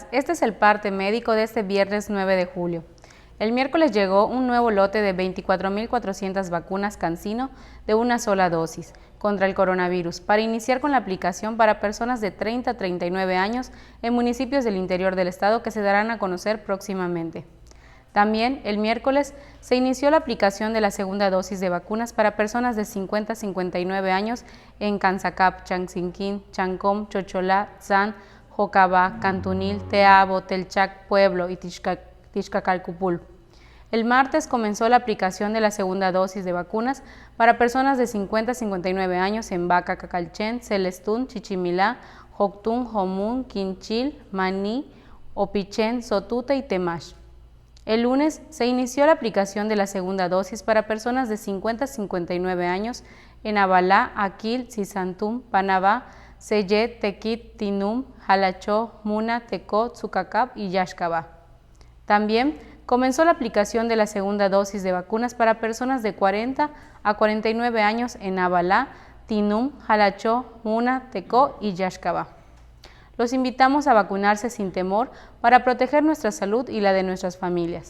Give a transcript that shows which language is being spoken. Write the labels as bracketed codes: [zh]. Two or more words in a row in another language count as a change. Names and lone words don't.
[es] Este es el parte médico de este viernes 9 de julio. El miércoles llegó un nuevo lote de 24.400 vacunas CanSino de una sola dosis contra el coronavirus para iniciar con la aplicación para personas de 30 a 39 años en municipios del interior del estado que se darán a conocer próximamente. También, el miércoles, se inició la aplicación de la segunda dosis de vacunas para personas de 50 a 59 años en Cansacap, Chansinquín, Chancom, Chocholá, Tzán, Jocabá, Cantunil, Teabo, Telchac, Pueblo y Tixcacalcupul. El martes comenzó la aplicación de la segunda dosis de vacunas para personas de 50 a 59 años en Baca, Cacalchen, Celestún, Chichimilá, Joctún, Jomún, Quinchil, Maní, Opichén, Sotuta y Temash. El lunes se inició la aplicación de la segunda dosis para personas de 50 a 59 años en Abalá, Aquil, Sisantum, Panabá, Seyet, Tequit, Tinum, Jalachó, Muna, Tecó, Tzucacap y Yaxcabá. También comenzó la aplicación de la segunda dosis de vacunas para personas de 40 a 49 años en Abalá, Tinum, Jalachó, Muna, Tecó y Yaxcabá. Los invitamos a vacunarse sin temor para proteger nuestra salud y la de nuestras familias.